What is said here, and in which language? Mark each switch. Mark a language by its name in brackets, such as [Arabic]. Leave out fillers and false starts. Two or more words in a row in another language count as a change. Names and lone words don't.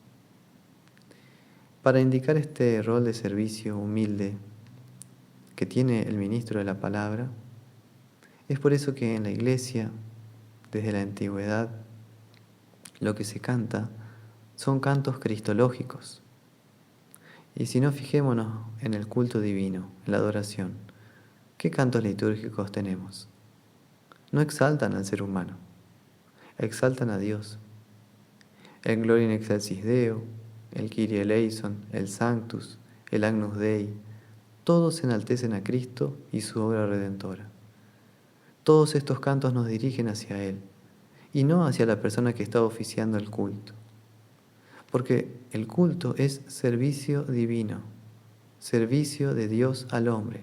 [Spanish] Para indicar este rol de servicio humilde que tiene el ministro de la palabra, es por eso que en la iglesia, desde la antigüedad, lo que se canta son cantos cristológicos. Y si no, fijémonos en el culto divino, en la adoración. ¿Qué cantos litúrgicos tenemos? No exaltan al ser humano, exaltan a Dios. El Gloria in excelsis Deo, el Kyrie eleison, el Sanctus, el Agnus Dei, todos enaltecen a Cristo y su obra redentora. Todos estos cantos nos dirigen hacia Él y no hacia la persona que está oficiando el culto. Porque el culto es servicio divino, servicio de Dios al hombre.